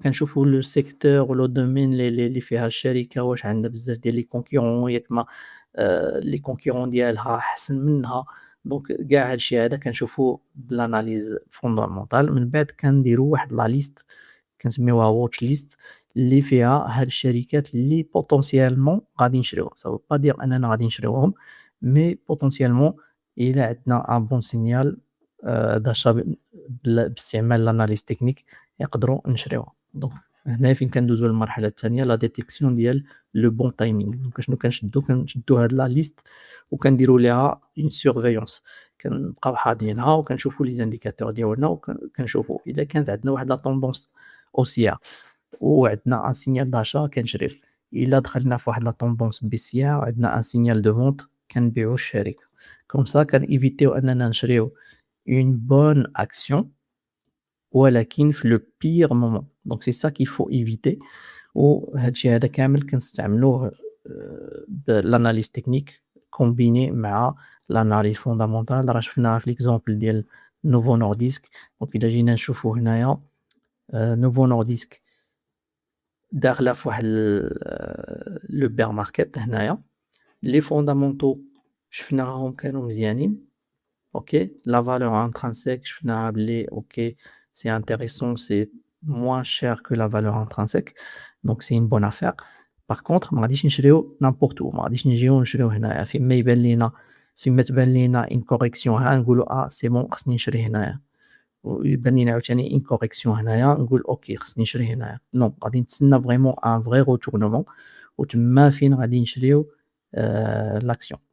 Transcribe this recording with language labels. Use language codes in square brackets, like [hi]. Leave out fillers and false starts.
[ar] كنشوفوا le secteur و le domaine اللي فيها الشركة واش عندها بزاف ديال les concurrents ياك ما les concurrents ديالها أحسن منها. دونك كاع هادشي هذا كنشوفوه بالanalyse fondamentale. من بعد كنديروا واحد la liste كنسميوها watch list اللي فيها هاد الشركات اللي potentiellement غادي نشريوهم. [fr] ça veut pas dire [ar] أننا غادي نشريوهم [fr] mais potentiellement إلا عندنا un bon signal d'achat باستعمال l'analyse technique [ar] يقدروا نشريوهم. دونك هنا فين كندوزو للمرحلة الثانية la détection ديال le bon timing. دونك شنو كنشدو هاد la liste وكنديروا ليها [fr] une surveillance، [ar] كنبقاو حاضينها وكنشوفوا les indicateurs ديالنا كنشوفوا إلا كانت عندنا واحد [fr] la tendance haussière [ar] وعندنا ان [fr] signal d'achat [ar] كنشريه، إلا دخلنا في واحد لا [fr] tendance baissière [ar] وعندنا ان [fr] signal de vente [ar] كنبيعوا الشركة. [fr] comme ça [ar] كنيفيتيو أننا نشريو [fr] une bonne action ولكن في le pire moment. donc c'est ça qu'il faut éviter. [ar] وهاد الشي هذا كامل كنستعملوه بالanalyse technique combiné مع l'analyse fondamentale. راه شفناها في l'exemple ديال Novo Nordisk. دونك إلا جينا نشوفو هنايا Novo Nordisk داخلة في واحد le bear market هنايا. les fondamentaux شفناهم كانوا مزيانين. OK. [fr] la valeur intrinsèque شفناها بلي OK c'est intéressant, c'est moins cher que la valeur intrinsèque, donc c'est une bonne affaire. [ar] par contre ما غاديش نشريو [fr] n'importe où، [ar] ما غاديش نجيو نشريو هنايا فين ما يبان لينا، فين ما تبان لينا une correction ها نقولوا [fr] c'est bon [ar] خصني نشري هنايا، ويبان لينا عاوتاني une correction هنايا نقول OK خصني نشري هنايا. نو غادي نتسنى [fr] vraiment un vrai retournement [ar] وتما فين غادي نشريو l'action.